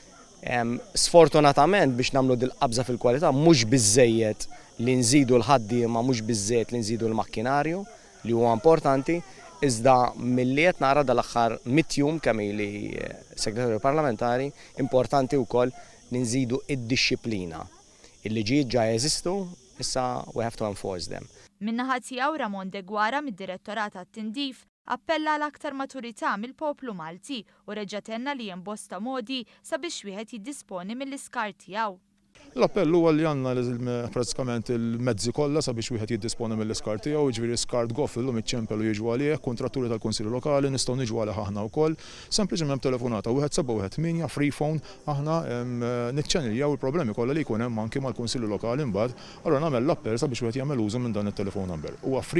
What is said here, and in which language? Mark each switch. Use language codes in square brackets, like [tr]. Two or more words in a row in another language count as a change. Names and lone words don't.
[mt] Sfortunatament biex nagħmlu din il-qabża fil-kwalità mhux biżżejjed li nżidu l-ħaddiema, mhux biżżejjed li nżidu l-makkinarju li huwa importanti. Iżda milli qed nara dal-aħħar 100 jum kemm ili segretarju parlamentari, importanti wkoll li nżidu id-dixxilpina. Il-liġijiet ġa jeżistu, issa [en] we have to enforce them. [mt] Min-naħa tiegħu Ramon de Gwara mid-Direttorat tat-Tindif appella għal aktar maturità mill-poplu Malti u reġgħetenna li hemm bosta modi sabiex wieħed jiddisponi mill-iskart tiegħu. L-appell huwa li għandna pratikament il-mezzi kollha sabiex wieħed jiddisponi mill-iskart tiegħu, jiġifieri skart goff illum iċċempel u jiġu għalih, kontratturi tal-Kunsilli Lokali nistgħu niġu għalih aħna wkoll, sempliċement telefonata 1718 [en] free phone [mt] aħna niċċeniljaw il-problemi kollha li jkun hemm anke mal-Kunsilli Lokali mbagħad, allura nagħmel l-appell sabiex wieħed jagħmel użu minn dan it-telefon number.